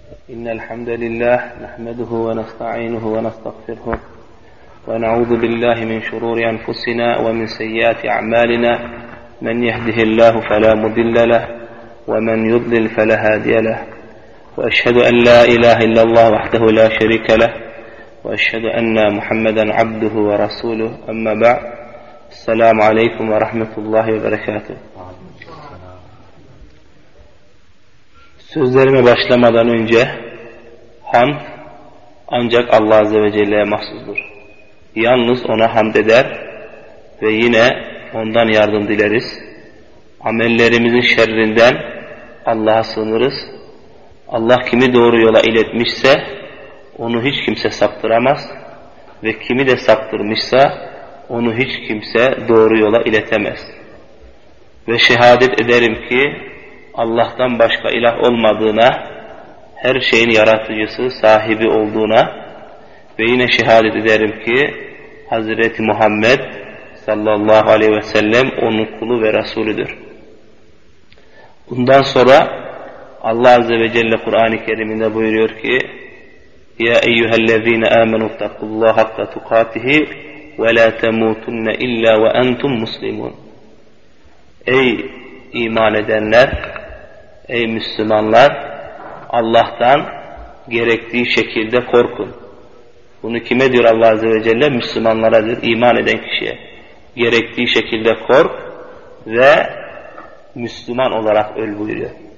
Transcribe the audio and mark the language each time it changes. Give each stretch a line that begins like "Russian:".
Arabic: إن الحمد لله نحمده ونستعينه ونستغفره ونعوذ بالله من شرور أنفسنا ومن سيئات أعمالنا، من يهده الله فلا مضل له ومن يضلل فلا هادي له، وأشهد أن لا إله إلا الله وحده لا شريك له، وأشهد أن محمدا عبده ورسوله. أما بعد، السلام عليكم ورحمة الله وبركاته.
Turkish: Sözlerime başlamadan önce hamd ancak Allah Azze ve Celle'ye mahsustur. Yalnız ona hamd eder ve yine ondan yardım dileriz. Amellerimizin şerrinden Allah'a sığınırız. Allah kimi doğru yola iletmişse onu hiç kimse saptıramaz ve kimi de saptırmışsa onu hiç kimse doğru yola iletemez. Ve şehadet ederim ki Allah'tan başka ilah olmadığına, her şeyin yaratıcısı, sahibi olduğuna ve yine şehadet ederim ki Hazreti Muhammed sallallahu aleyhi ve sellem onun kulu ve Resulüdür. Bundan sonra Allah Azze ve Celle Kur'an-ı Kerim'inde buyuruyor ki
Arabic: يَا اَيُّهَا الَّذ۪ينَ آمَنُوا اتَّقُوا اللّٰهَ حَقَّ تُقَاتِهِ وَلَا تَمُوتُنَّ اِلَّا وَاَنْتُمْ مُسْلِمُونَ.
Turkish: Ey iman edenler, ey Müslümanlar, Allah'tan gerektiği şekilde korkun. Bunu kime diyor Allah Azze ve Celle? Müslümanlara diyor, iman eden kişiye. Gerektiği şekilde kork ve Müslüman olarak öl buyuruyor.